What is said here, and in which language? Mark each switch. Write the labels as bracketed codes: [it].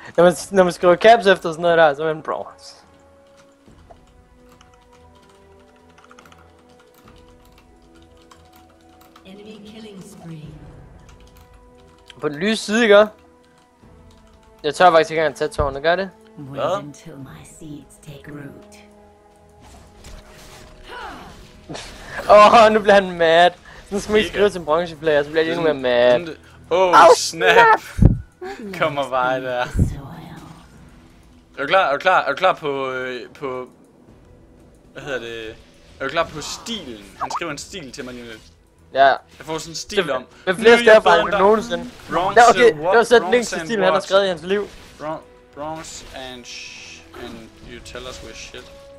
[da] Når man skriver caps efter sådan noget der, så er man bronze. [en] Enemy killing spree. [da] På den lyse side, ikke? Jeg tør faktisk ikke engang tage tårnet, gør det? [en] Wait [da] Hvad? [en] until my seeds take root. [da] Nu bliver han mad. Nu skal man ikke skrive til en bronzeplayer, så bliver de endnu mere mad. Snap! Kommer bare der. [en] Soil. [da] Er du klar på hvad hedder det? Er du klar på stilen? Han skriver en stil til mig lige lidt. Ja. Jeg får sådan en stil om. Med flere stærfejl end nogensinde. Bronze, Ja, okay, det var så den længste [en] and [da] stil, han har [en] what? [da] skrevet i hans liv. [en] Bronze and you tell us we're shit.